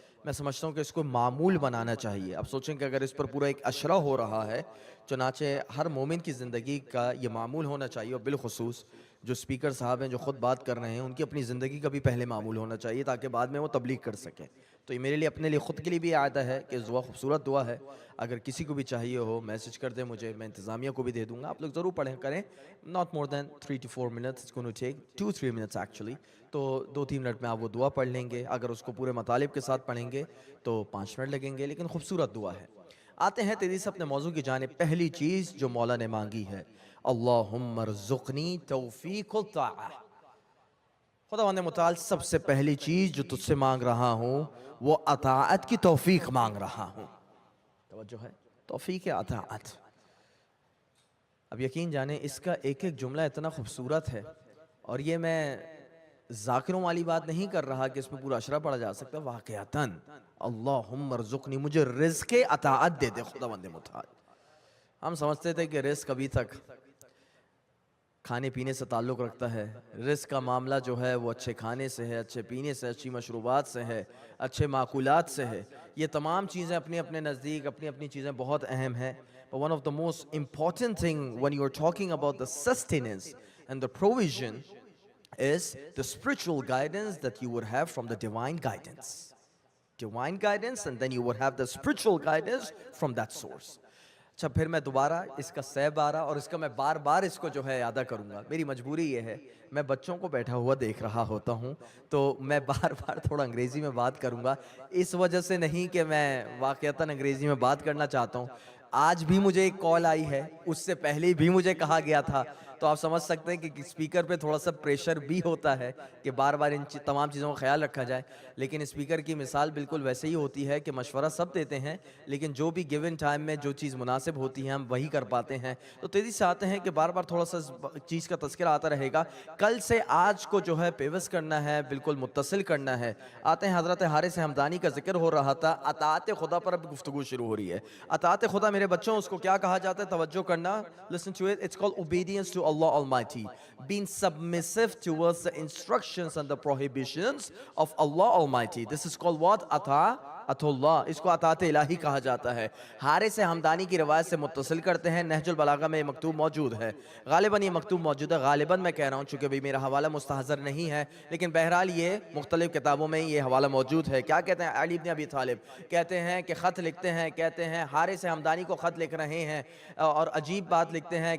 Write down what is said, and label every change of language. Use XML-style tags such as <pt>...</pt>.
<ur>میں سمجھتا ہوں کہ اس کو معمول بنانا چاہیے. اب سوچیں کہ اگر اس پر پورا ایک عشرہ ہو رہا ہے، چنانچہ ہر مومن کی زندگی کا یہ معمول ہونا چاہیے. اور بالخصوص جو اسپیکر صاحب ہیں جو خود بات کر رہے ہیں ان کی اپنی زندگی کا بھی پہلے معمول ہونا چاہیے تاکہ بعد میں وہ تبلیغ کر سکیں. تو یہ میرے لیے اپنے لیے خود کے لیے بھی عادہ ہے کہ دعا خوبصورت دعا ہے. اگر کسی کو بھی چاہیے ہو میسج کر دیں مجھے, میں انتظامیہ کو بھی دے دوں گا. آپ لوگ ضرور پڑھیں کریں.</ur> <en>not more than 3 to 4 minutes, it's going to take 2-3 minutes actually.</en> <ur>تو 2-3 منٹ میں آپ وہ دعا پڑھ لیں گے. اگر اس کو پورے مطالب کے ساتھ پڑھیں گے تو 5 منٹ لگیں گے, لیکن خوبصورت دعا ہے. آتے ہیں تیزی سے اپنے موضوع کی جانب. پہلی چیز جو مولا نے مانگی ہے,</ur> <ar>اللہم ارزقنی توفیق الطاعہ.</ar> <ur>خداوند متعال سب سے پہلی چیز جو تجھ سے مانگ رہا ہوں وہ اطاعت کی توفیق مانگ رہا ہوں. توجہ ہے, توفیق اطاعت. اب یقین جانیں اس کا ایک ایک جملہ اتنا خوبصورت ہے, اور یہ میں ذاکروں والی بات نہیں کر رہا کہ اس میں پورا اشرا پڑھا جا سکتا. واقعتاً</ur> <ar>اللہم ارزقنی,</ar> <ur>مجھے رزق اطاعت دے دے خداوند متعال. ہم سمجھتے تھے کہ رزق ابھی تک کھانے پینے سے تعلق رکھتا ہے. رزق کا معاملہ جو ہے وہ اچھے کھانے سے ہے, اچھے پینے سے, اچھی مشروبات سے ہے, اچھے معقولات سے ہے. یہ تمام چیزیں اپنے اپنے نزدیک اپنی اپنی چیزیں بہت اہم ہیں.</ur> <en>But one of the most important thing when you are talking about the sustenance and the provision is the spiritual guidance that you would have from the divine guidance. Divine guidance, and then you would have the spiritual guidance from that source.</en> <ur>اچھا, پھر میں دوبارہ اس کا سہ بارہ اور اس کا میں بار بار اس کو جو ہے یادہ کروں گا. میری مجبوری یہ ہے, میں بچوں کو بیٹھا ہوا دیکھ رہا ہوتا ہوں تو میں بار بار تھوڑا انگریزی میں بات کروں گا. اس وجہ سے نہیں کہ میں واقعتاً انگریزی میں بات کرنا چاہتا ہوں. آج بھی مجھے ایک کال آئی ہے, اس سے پہلے بھی مجھے کہا گیا تھا. تو آپ سمجھ سکتے ہیں کہ اسپیکر پہ تھوڑا سا پریشر بھی ہوتا ہے کہ بار بار ان تمام چیزوں کا خیال رکھا جائے. لیکن اسپیکر کی مثال بالکل ویسے ہی ہوتی ہے کہ مشورہ سب دیتے ہیں, لیکن جو بھی</ur> <en>given time</en> <ur>میں جو چیز مناسب ہوتی ہے ہم وہی کر پاتے ہیں. تو تیزی سے آتے ہیں کہ بار بار تھوڑا سا چیز کا تذکرہ آتا رہے گا. کل سے آج کو جو ہے پیوس کرنا ہے, بالکل متصل کرنا ہے. آتے ہیں حضرت حارث حمدانی کا ذکر ہو رہا تھا, اطاعت خدا پر اب گفتگو شروع ہو رہی ہے. اطاعت خدا میرے بچوں اس کو کیا کہا جاتا ہے, توجہ کرنا.</ur> <en>Listen to it. It's called obedience to Allah Almighty. Being submissive towards the instructions and the prohibitions of Allah Almighty. This is called what? Allah.</en> <ur>اس کو اطاعت الہی کہا جاتا ہے. حارث حمدانی کی روایت سے متصل کرتے ہیں. نہج البلاغہ میں یہ مکتوب موجود ہے. غالباً یہ مکتوب موجود ہے, غالباً میں کہہ رہا ہوں چونکہ بھی میرا حوالہ مستحضر نہیں ہے, لیکن بہرحال یہ مختلف کتابوں میں یہ حوالہ موجود ہے. کیا کہتے ہیں علی بن ابی طالب, کہتے ہیں کہ خط لکھتے ہیں, کہتے ہیں حارث حمدانی کو خط لکھ رہے ہیں اور عجیب بات لکھتے ہیں.</ur>